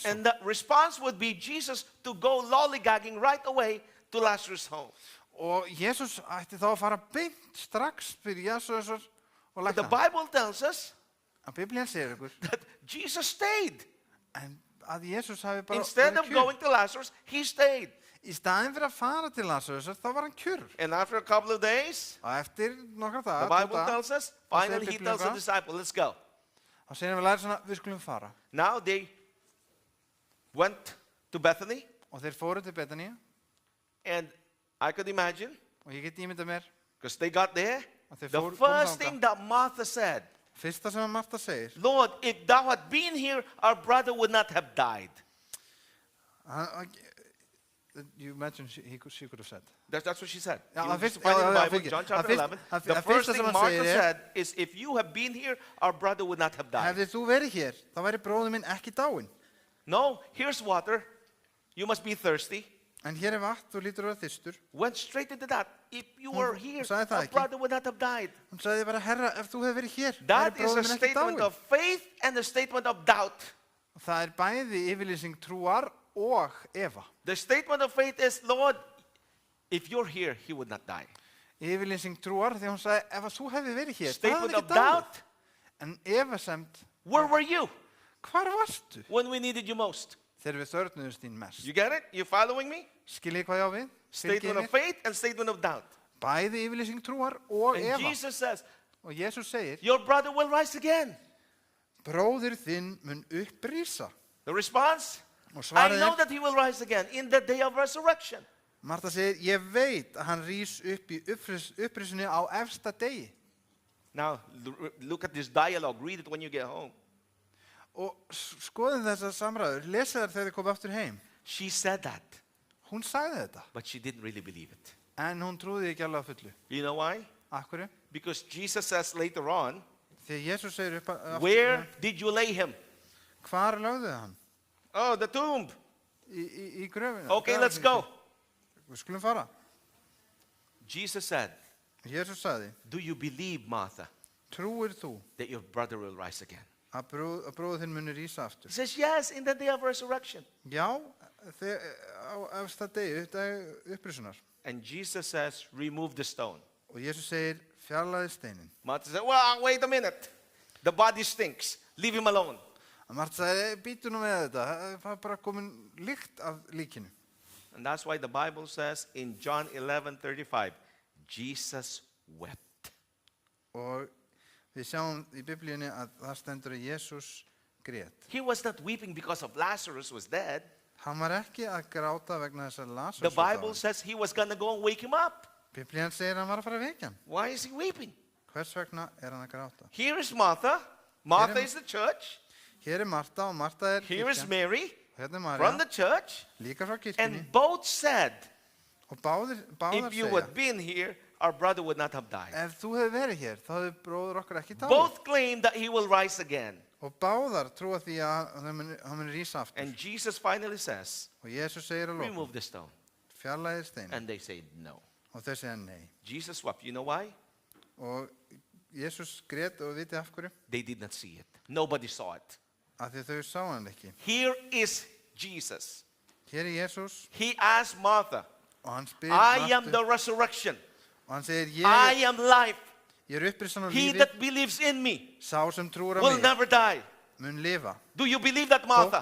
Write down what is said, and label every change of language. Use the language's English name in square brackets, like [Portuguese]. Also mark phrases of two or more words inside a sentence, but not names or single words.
[English] And the response would be Jesus to go lollygagging right away to Lazarus' home. [Icelandic] Og Jesús ætti þá að fara beint strax fyrir Jesús og [English] But the [Icelandic] lækna. [English] Bible tells us [Icelandic] Að Biblían segir ykkur, [English] that Jesus stayed. [Icelandic] en að Jesús hafi bara [English] Instead [Icelandic] verið [English] of [Icelandic] kjur. [English] going to Lazarus, he stayed. [Icelandic] Í staðinn fyrir að fara til Lazarus, þá var hann kjur. [English] And after a couple of days, [Icelandic] Og eftir nokkra [English] the [Icelandic] daga, [English] Bible tells us, finally he [Icelandic] Biblían [English] tells the [Icelandic] hvað? [English] disciple, let's go. [Icelandic] þá segir hann við læri svona, við skulum fara. [English] Now they went to Bethany, [Icelandic] Og þeir fóru til Betaníu, [English] and I could imagine, [Icelandic] og ég get ímyndað mér, [English] because they got there, [Icelandic] Og þeir [English] the [Icelandic] komu [English] first [Icelandic] þangað. [English] thing that Martha said, [Icelandic] fyrsta sem Marta segir, [English] Lord, if thou had been here, our brother would not have died. you mentioned she could have said. That's what she said. [Icelandic] Ja, [English] You [Icelandic] að [English] just [Icelandic] fyrst- [English] find in [Icelandic] já, [English] the [Icelandic] já, [English] Bible, [Icelandic] fyrirgefðu. [English] John chapter [Icelandic] Að [English] 11. [Icelandic] að [English] The [Icelandic] fyrsta [English] first [Icelandic] sem [English] thing [Icelandic] hann [English] Martha [Icelandic] segir [English] said is, if you have been here, our brother would not have died. [Icelandic] Hefði þú verið hér, þá væri bróðir minn ekki dáinn. [English] No, here's water. You must be thirsty. [Icelandic] En hér vatn, þú lítur að vera þyrstur. [English] Went straight into that. If you were here, [Icelandic] sagði það [English] our [Icelandic] ekki. [English] brother would not have died. [Icelandic] Hún sagði bara, herra, ef þú hefði verið hér, [English] That [Icelandic] væri [English] is [Icelandic] bróðir [English] a [Icelandic] minn ekki [English] statement [Icelandic] dáinn. [English] of faith and a statement of doubt. [Icelandic] Og það bæði yfirlýsing trúar og efa. [English] The statement of faith is, Lord, if you're here, he would not die. [Icelandic] Yfirlýsing trúar, því hún sagði, ef að þú hefði verið hér, það [English] Statement [Icelandic] hefði [English] of [Icelandic] ekki dáið. [English] doubt, [Icelandic] En efasemd, [English] where were you [Icelandic] hvar varstu? [English] when we needed you most? [Icelandic] Þegar við þörfnuðumst þín mest. [English] You get it? You following me? [Icelandic] Skiljið hvað ég á við? Fylgið [English] Statement [Icelandic] mér? [English] of faith and statement of doubt. [Icelandic] Bæði yfirlýsing trúar og [English] And [Icelandic] efa. [English] Jesus says, [Icelandic] Og Jesús segir, [English] your brother will rise again. [Icelandic] bróðir þinn mun upprísa. [English] The response? [Icelandic] Og [English] I [Icelandic] svarið [English] know [Icelandic] er, [English] that he will rise again in the day of resurrection. [Icelandic] Marta segir, ég veit að hann rís upp í upprísunni á efsta degi. [English] Now, look at this dialogue. Read it when you get home. [Icelandic] Og skoðum þessar samræður, lesa þær þegar þið komið aftur heim. [English] She said that, [Icelandic] Hún sagði þetta, [English] but she didn't really believe it. [Icelandic] en hún trúði ekki alveg að fullu. [English] You know why? [Icelandic] Akkurru? [English] Because Jesus says later on, [Icelandic] Þegar Jesús segir upp aftur, [English] where did you lay him? [Icelandic] hvar lögðu þið hann? [English] Oh, the tomb. [Icelandic] Í gröfinu. [English] Okay, let's go. [Icelandic] Við skulum fara. [English] Jesus said, [Icelandic] Jesús sagði, [English] do you believe, Martha, [Icelandic] trúir þú [English] that your brother will rise again? [Icelandic] að bróðir þinn muni rísa [English] He [Icelandic] aftur? [English] says, yes, in the day of resurrection. [Icelandic] Já, á efsta degi, upprísunar. [English] And Jesus says, remove the stone. [Icelandic] Og Jesús segir, fjarlæði steinin. [English] Martha said, well, wait a minute. The body stinks. Leave him alone. [Icelandic] Og Marta sagði, býtu nú með þetta, það er bara komin lykt af líkinu. [English] And that's why the Bible says in John 11:35, Jesus wept. [Icelandic] Og við sjáum í Biblíunni að það stendur að Jesús grét. [English] He was not weeping because of Lazarus was dead. [Icelandic] Hann var ekki að gráta vegna þess að [English] The [Icelandic] Lazarus var [English] Bible [Icelandic] dáinn. [English] says he was going to go and wake him up. [Icelandic] Biblían segir að hann var að fara að vekja hann. [English] Why is he weeping? [Icelandic] Hvers vegna er hann að gráta? [English] Here is Martha. Martha Here- is the church. [Icelandic] Hér er Marta og Marta er [English] Here is [Icelandic] kirkjan. [English] Mary [Icelandic] Hérna er [English] from [Icelandic] Marja, [English] the church. [Icelandic] líka frá kirkjunni. [English] And both said, [Icelandic] Og báðar [English] if you [Icelandic] segja, [English] had been here, our brother would not have died. [Icelandic] ef þú hefði verið hér, þá hefði bróður okkar ekki dáið. [English] Both claim that he will rise again. [Icelandic] Og báðar trúa því að hann muni rísa aftur. [English] And Jesus finally says, [Icelandic] Og Jesús segir að lokum, [English] remove the stone. [Icelandic] fjarlæði steinin. [English] And they say no. [Icelandic] Og þau segja nei. [English] Jesus wept. You know why? [Icelandic] Og Jesús grét og vitið af hverju? [English] They did not see it. Nobody saw it. [Icelandic] Af því þau sá hann ekki. [English] Here is Jesus. [Icelandic] Hér er Jesús [English] He asked Martha, [Icelandic] og hann spyr [English] I am [Icelandic] Martu [English] the resurrection. [Icelandic] og hann segir, [English] I am life. [Icelandic] ég er upprisan á [English] He [Icelandic] lífi, [English] that believes in me [Icelandic] sá sem trúur á [English] will [Icelandic] mig [English] never die. [Icelandic] mun lifa, [English] Do you believe that, [Icelandic] þótt [English] Martha?